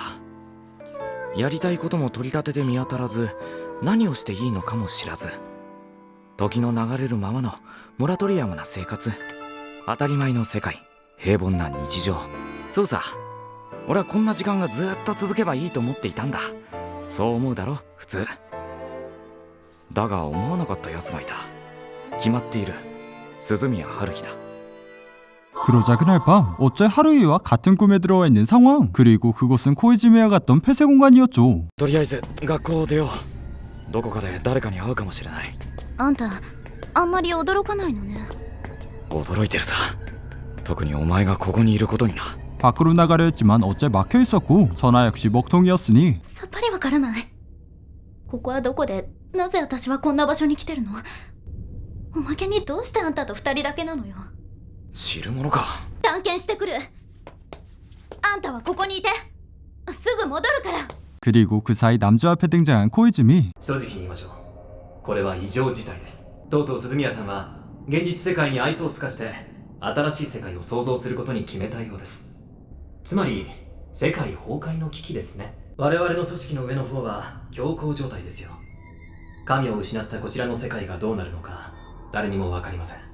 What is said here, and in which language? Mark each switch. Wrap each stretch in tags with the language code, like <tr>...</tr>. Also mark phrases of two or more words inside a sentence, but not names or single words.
<ja>やりたいことも取り立てて見当たらず、何をしていいのかも知らず、時の流れるままのモラトリアムな生活、当たり前の世界、平凡な日常。そうさ、俺はこんな時間がずっと続けばいいと思っていたんだ。そう思うだろ普通。だが思わなかった奴がいた。決まっている。鈴宮春日だ。</ja> <ko>그러자 그날 밤 어째 하루이와 같은 꿈에 들어와 있는 상황 그리고 그곳은 코이즈미와 갔던 폐쇄 공간이었죠.</ko> <ja>とりあえず学校を出よう。どこかで誰かに会うかもしれない。あんたあんまり驚かないのね。驚いてるさ。特にお前がここにいることにな。</ja> <ko>밖으로 나가려 했지만 어째 막혀 있었고 선아 역시 먹통이었으니</ko> <ja>さっぱりわからない。ここはどこでなぜ私はこんな場所に来てるの？おまけにどうしてあんたと二人だけなのよ。知るものか。探検してくる。あんたはここにいて。すぐ戻るから。</ja> <ko>그리고 그 사이 남주 앞에 등장한 코이즈미</ko> <ja>正直に言いましょう。これは異常事態です。とうとう鈴宮さんは現実世界に愛想を尽かして新しい世界を創造することに決めたようです。つまり世界崩壊の危機ですね。我々の組織の上の方は強行状態ですよ。神を失ったこちらの世界がどうなるのか誰にも分かりません。</ja>